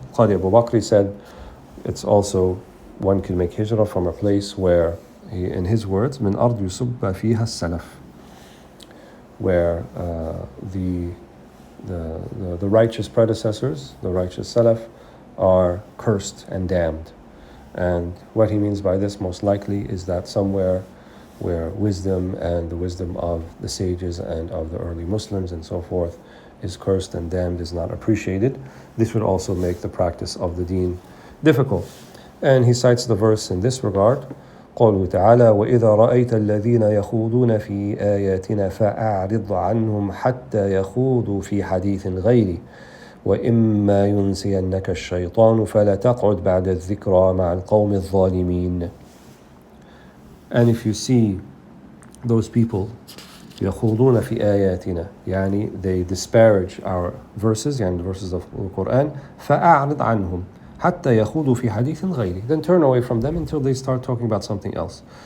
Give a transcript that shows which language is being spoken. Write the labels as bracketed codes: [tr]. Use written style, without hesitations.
[en] Qadi Abu Bakr said it's also one can make hijrah from a place where, in his words, [ar] min ard yusubba fiha salaf, [en] where the righteous predecessors, the righteous salaf, are cursed and damned. And what he means by this most likely is that somewhere where wisdom and the wisdom of the sages and of the early Muslims and so forth is cursed and damned, is not appreciated, this would also make the practice of the deen difficult. And he cites the verse in this regard, [ar] قوله تعالى وإذا رأيت الذين يخوضون في آياتنا فأعرض عنهم حتى يخوضوا في حديث غيره وإما ينسينك الشيطان فلا تقعد بعد الذكرى مع القوم الظالمين. [en] And if you see those people [ar] يخوضون في آياتنا, [en] يعني they disparage our verses, يعني the verses of the Quran, [ar] فأعرض عنهم حتى يخوضوا في حديث غيره, [en] then turn away from them until they start talking about something else.